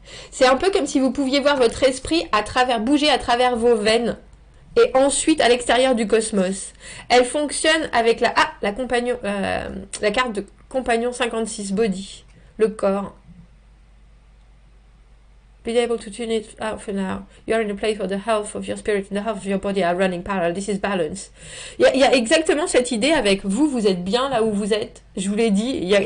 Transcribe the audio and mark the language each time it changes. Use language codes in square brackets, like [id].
[fr] C'est un peu comme si vous pouviez voir votre esprit bouger à travers vos veines et ensuite à l'extérieur du cosmos. Elle fonctionne avec la carte de compagnon 56, body, le corps. [en] Be able to tune it out for now. You are in a place where the health of your spirit and the health of your body are running parallel. This is balance. [fr] Il y a exactement cette idée avec vous êtes bien là où vous êtes. Je vous l'ai dit.